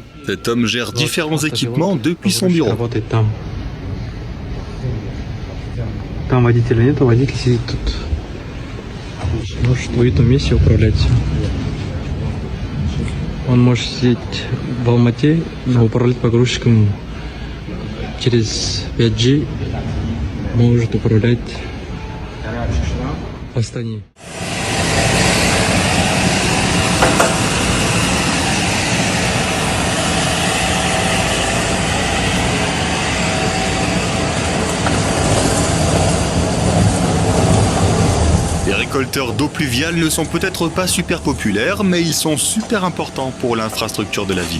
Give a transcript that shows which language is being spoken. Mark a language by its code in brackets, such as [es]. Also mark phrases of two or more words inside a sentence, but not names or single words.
[fr] Cet homme gère différents équipements depuis son bureau. [ru] Там водителя нет, водитель сидит тут. Может в этом месте управлять. Он может сидеть в Алмате, но управлять погрузчиком через 5G может управлять в Астане. [fr] Les récolteurs d'eau pluviale ne sont peut-être pas super populaires, mais ils sont super importants pour l'infrastructure de la ville.